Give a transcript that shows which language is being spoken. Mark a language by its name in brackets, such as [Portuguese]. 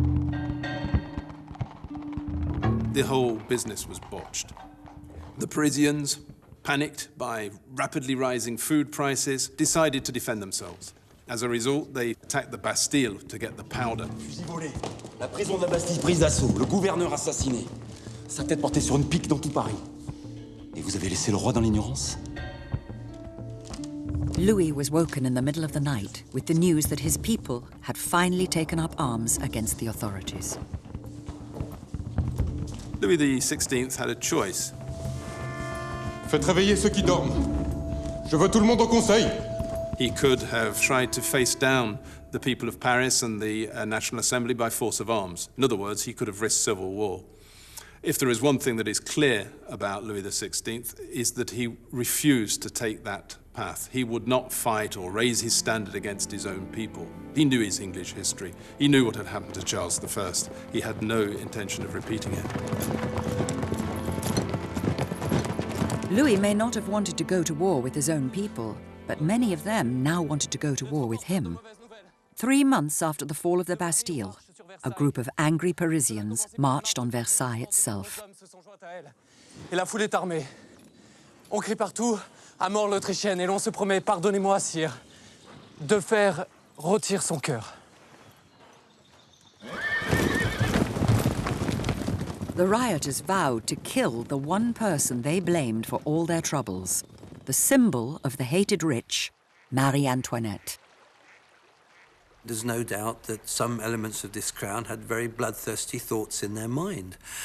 [English] The whole business was botched. The Parisians, panicked by rapidly rising food prices, decided to defend themselves. As a result, they attacked the Bastille to get the powder. [French] Fusil volé, la prison de la Bastille prise d'assaut, le gouverneur assassiné, sa tête portée sur une pique dans tout Paris. Et vous avez laissé le roi dans l'ignorance? [English] Louis was woken in the middle of the night with the news that his people had finally taken up arms against the authorities. Louis XVI had a choice. [French] Faites réveiller ceux qui dorment. Je veux tout le monde au conseil. [English] He could have tried to face down the people of Paris and the National Assembly by force of arms. In other words, he could have risked civil war. If there is one thing that is clear about Louis XVI, is that he refused to take that path. He would not fight or raise his standard against his own people. He knew his English history. He knew what had happened to Charles I. He had no intention of repeating it. Louis may not have wanted to go to war with his own people, but many of them now wanted to go to war with him. 3 months after the fall of the Bastille, a group of angry Parisians marched on Versailles itself. [French] Et la foule est armée. On crie partout « À mort l'Autrichienne » et l'on se promet, pardonnez-moi, sire, de faire rôtir son cœur. [English] the rioters vowed to kill the one person they blamed for all their troubles, the symbol of the hated rich, Marie Antoinette. There's no doubt that some elements of this crown had very bloodthirsty thoughts in their mind.